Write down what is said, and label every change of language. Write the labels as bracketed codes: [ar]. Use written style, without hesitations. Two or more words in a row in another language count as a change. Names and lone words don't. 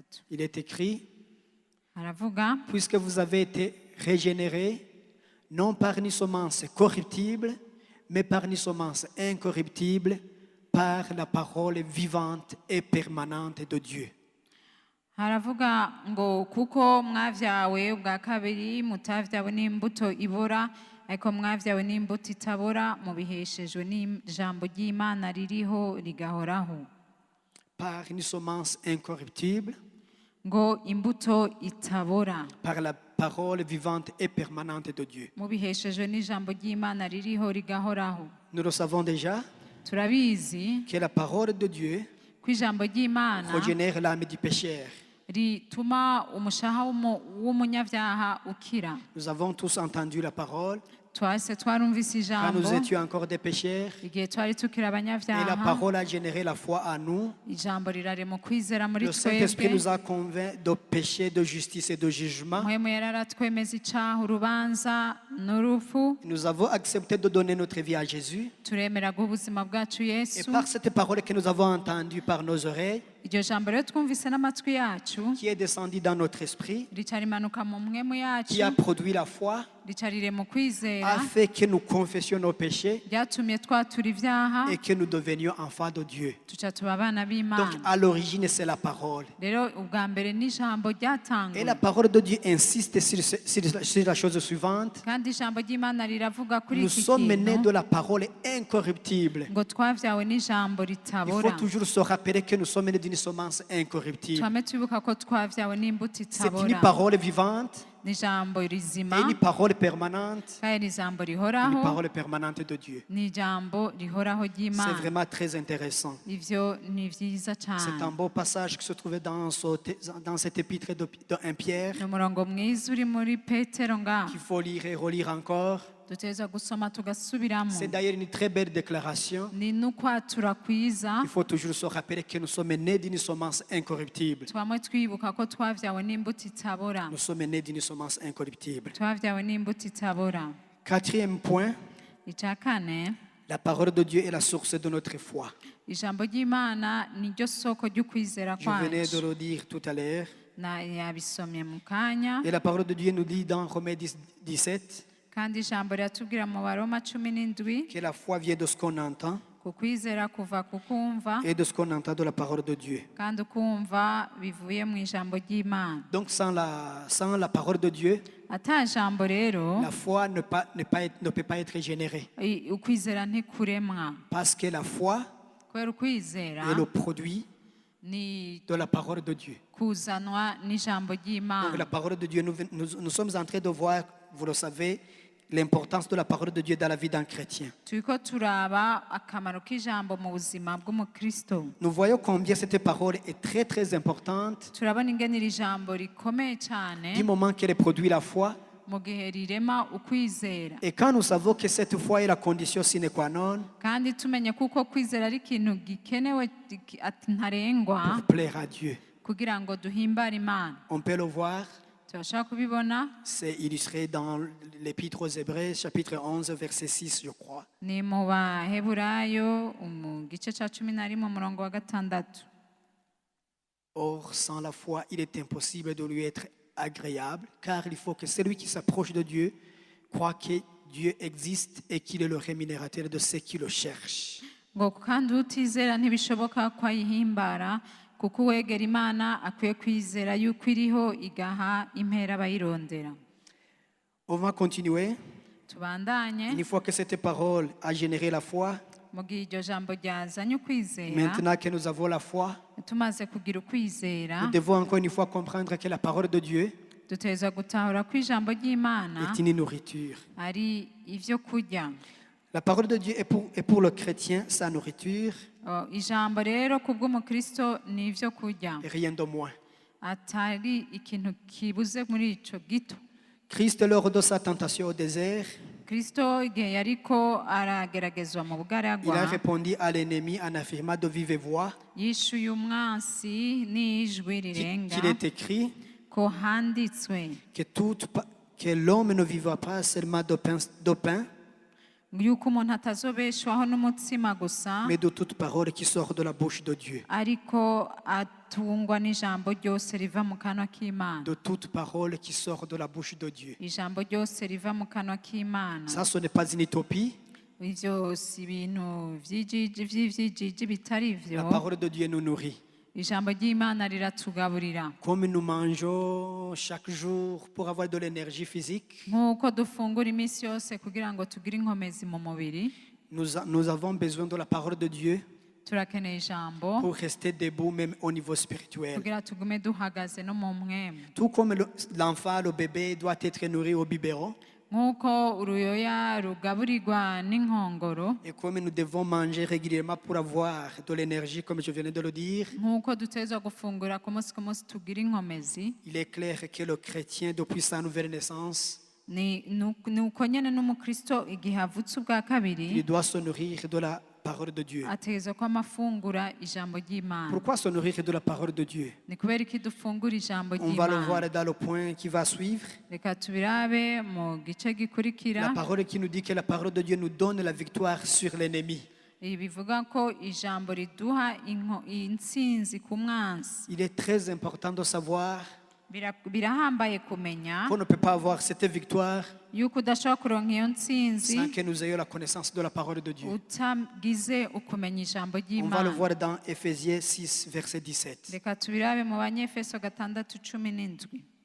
[fr] Il est écrit, [rn] haravuga, [fr] puisque vous avez été régénérés, non par une semence corruptible, mais par une semence incorruptible, par la parole vivante et permanente de Dieu. [rn] haravuga ngo kuko mwavyawe ubwa kabiri, mutavyawe n'imbuto ibora, ariko mwavyawe n'imbuto itabora, mubiheshejwe n'ijambo ry'Imana ririho rigahoraho. [fr] Par une semence incorruptible, [rn] ngo imbuto itabora, [fr] par la parole vivante et permanente de Dieu. [rn] mubiheshejwe n'ijambo ry'Imana ririho rigahoraho. [fr] Nous le savons déjà [rn] turabizi [fr] que la parole de Dieu [rn] ko ijambo ry'Imana [fr] régénère l'âme du pécheur. [rn] rituma umushaha w'umunyavyaha ukira. [fr] Nous avons tous entendu la parole [rn] twase twarumvise [fr] quand nous [rn] ijambo [fr] étions encore des pécheurs, [rn] igihe twari tukiri [fr] et la [rn] abanyavyaha. [fr] parole a généré la foi en nous. [rn] ijambo rirarema ukwizera muri [fr] Le Saint-Esprit nous [rn] twebwe. [fr] a convaincus de péché, de justice et de jugement. [rn] mpwemu yari aratwemeza icaha, urubanza n'urupfu. [fr] Nous avons accepté de donner notre vie à Jésus. [rn] turemera guha ubuzima bwacu [fr] Et [rn] Yesu. [fr] par cette parole que nous avons entendue par nos oreilles, [rn] iryo jambo rero twumvise n'amatwi yacu, [fr] qui est descendue dans notre esprit, [rn] rica rimanuka mu mpwemu [fr] qui a [rn] yacu, [fr] produit la foi, [rn] rica rirema ukwizera, [fr] a fait que nous confessions nos péchés [rn] ryatumye twatura ivyaha, [fr] et que nous devenions enfants de Dieu. [rn] tuca tuba abana [fr] Donc [rn] b'Imana. [fr] à l'origine, c'est la parole. [rn] rero ubwa mbere n'ijambo [fr] Et [rn] ryatanguye, [fr] la parole de Dieu insiste sur la chose suivante. [rn] kandi ijambo ry'Imana riravuga kuri [fr] Nous [rn] iki [fr] sommes nés [rn] kintu, [fr] de la parole incorruptible. [rn] ngo twavyawe n'ijambo [fr] Il faut [rn] ritabora. [fr] toujours se rappeler que nous sommes nés d'une semence incorruptible. [rn] twame twibuka ko twavyawe n'imbuto [fr] C'est une [rn] itabora, [fr] parole vivante [rn] n'ijambo rizima, [fr] et une parole permanente. [rn] kandi n'ijambo [fr] Une [rn] rihoraho, [fr] parole permanente de Dieu. [rn] n'ijambo rihoraho [fr] C'est [rn] ry'Imana. [fr] vraiment très intéressant. [rn] ivyo ni vyiza [fr] C'est un [rn] cane. [fr] beau passage qui se trouvait dans cette épître de 1 Pierre, [rn] ni umurongo mwiza uri muri Petero ngaho, [fr] qu'il faut lire et relire encore. [rn] dutegerezwa gusoma tugasubiramo. [fr] C'est d'ailleurs une très belle déclaration. [rn] Ni n'ukwatura kwiza, [fr] Il faut toujours se rappeler que nous sommes nés d'une semence incorruptible. [rn] twamwe twibuka ko twavyawe n'imbuto itabora. [fr] Nous sommes nés d'une semence incorruptible. [rn] Twavyawe n'imbuto itabora. [fr] Quatrième point, [rn] Icya kane, [fr] la parole de Dieu est la source de notre foi. [rn] ijambo ry'Imana niryo soko ry'ukwizera [fr] Je venais de [rn] kwacu. [fr] le dire tout à l'heure. [rn] Yabisomye mu kanya, [fr] Et la parole de Dieu nous dit dans Romains 17 [rn] kandi ijambo riratubwira mu Baroma 17 [fr] que la foi vient de ce qu'on entend [rn] ku kwizera kuva ku kumva, [fr] et de ce qu'on entend de la parole de Dieu. [rn] kandi ukumva bivuye mu ijambo ry'Imana. [fr] Donc sans la parole de Dieu, [rn] Ata jambo rero, [fr] la foi ne peut pas être générée. [rn] ukwizera ntikuremwa. [fr] Parce que la foi [rn] Kubera ukwizera [fr] est le produit [rn] ni [fr] de la parole de Dieu. [rn] kuzanwa n'ijambo [fr] Donc [rn] ry'Imana. [fr] la parole de Dieu, nous sommes en train de voir, vous le savez, l'importance de la parole de Dieu dans la vie d'un chrétien. [rn] Turiko turaba akamaro k'ijambo mu buzima bw'umukristo. [fr] Nous voyons combien cette parole est très très importante [rn] Turabona ingene iri jambo rikomeye cyane [fr] du moment qu'elle produit la foi. [rn] mu gihe rirema ukwizera, [fr] Et quand nous savons que cette foi est la condition [la] sine qua non [rn] kandi tumenye kuko kwizera ari ikintu gikenewe ati ntarengwa [fr] pour plaire à Dieu. [rn] kugira ngo duhimbare Imana. [fr] On peut le voir, [rn] Turashaka kubibona [fr] c'est illustré dans l'Épître aux Hébreux, chapitre 11, verset 6, je crois. [rn] ni mu Baheburayo mu gice cya 11 umurongo wa 6. [fr] Or, sans la foi, il est impossible de lui être agréable, car il faut que celui qui s'approche de Dieu croit que Dieu existe et qu'il est le rémunérateur de ceux qui le cherchent. [rn] ngo kandi utizera ntibishoboka ko ayihimbara, kuko uwegera Imana akwiye kwizera yuko iriho igaha impera abayirondera. [fr] On va continuer. [rn] Tubandanye. [fr] Une fois que cette parole a généré la foi, [rn] Mu gihe iryo jambo ryazanye ukwizera, [fr] maintenant que nous avons la foi, [rn] tumaze kugira ukwizera, [fr] nous devons encore une fois comprendre que la parole de Dieu [rn] dutegerezwa gutahura ko ijambo ry'Imana [fr] est une nourriture. [rn] ari ivyo kurya. [fr] La parole de Dieu est pour le chrétien sa nourriture [rn] Ijambo rero ku bw'umukristo ni ivyo kurya, [fr] et rien de moins. [rn] atari ikintu kibuze muri ico gito. [fr] Christ, lors de sa tentation au désert, [rn] Kristo igihe yariko arageragezwa mu [fr] il a [rn] bugaragwa, [fr] répondu à l'ennemi en affirmant de vive voix [rn] yishuye umwansi n'ijwi [fr] qu'il [rn] rirenga [fr] est écrit [rn] ko handitswe [fr] que l'homme ne vivra pas seulement de pain, [rn] yuko umuntu atazobeshwaho n'umutsima gusa, [fr] mais de toute parole qui sort de la bouche de Dieu. [rn] ariko atungwa n'ijambo ryose riva mu kanwa k'Imana. [fr] De toute parole qui sort de la bouche de Dieu. [rn] Ijambo ryose riva mu kanwa k'Imana. [fr] Ça, ce n'est pas une utopie. [rn] Ivyo si ibintu vy'ivyijiji bitari [fr] La [rn] vyo. [fr] parole de Dieu nous nourrit. [rn] Ijambo ry'Imana riratugaburira. [fr] Comme nous mangeons chaque jour pour avoir de l'énergie physique, [rn] Nk'uko dufungura iminsi yose kugira ngo tugire inkomezi mu mubiri, [fr] nous avons besoin de la parole de Dieu [rn] turakeneye ijambo [fr] pour rester debout même au niveau spirituel. [rn] kugira tugume duhagaze no mu mwemu. [fr] Tout comme l'enfant, le bébé doit être nourri au biberon, [rn] Nk'uko uruyoya rugaburirwa n'inkongoro, [fr] et comme nous devons manger régulièrement pour avoir de l'énergie, comme je venais de le dire, [rn] nk'uko dutezwa gufungura ku munsi tugira inkomezi, [fr] il est clair que le chrétien, depuis sa nouvelle naissance, [rn] ni uko nyene n'umukristo igihe avutse ubwa kabiri [fr] il doit se nourrir de la parole de Dieu. [rn] ategerezwa ko amafungura ijambo ry'Imana. [fr] Pourquoi se nourrir de la parole de Dieu? [rn] Ni kubera iki dufungura ijambo [fr] On va le voir [rn] ry'Imana? [fr] dans le point qui va suivre. [rn] Reka tubirabe mu gice gikurikira. [fr] La parole qui nous dit que la parole de Dieu nous donne la victoire sur l'ennemi. [rn] Ibi bivuga ko ijambo riduha intsinzi ku mwansi. [fr] Il est très important de savoir [rn] Birahambaye kumenya [fr] qu'on ne peut pas avoir cette victoire [rn] yuko udashobora kuronka iyo ntsinzi [fr] sans que nous ayons la connaissance de la parole de Dieu. [rn] utagize ukumenya ijambo [fr] On va le [rn] ry'Imana. [fr] voir dans Éphésiens 6, verset 17. [rn] Reka tubirabe mu Banyefeso 6:17.